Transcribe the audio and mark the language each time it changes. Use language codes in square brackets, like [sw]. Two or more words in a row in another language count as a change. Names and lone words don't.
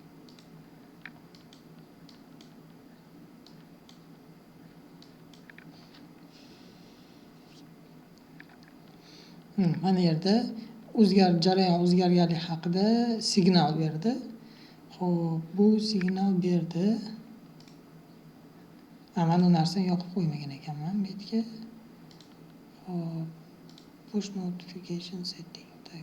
[uz] Mana yerda jarayon o'zgarganligi haqida signal berdi. Xo'p, bu signal berdi. Mana bu narsani yoqib qo'ymagan ekanman bu yerga. Xo'p, [en] push notification setting. [uz] Tak.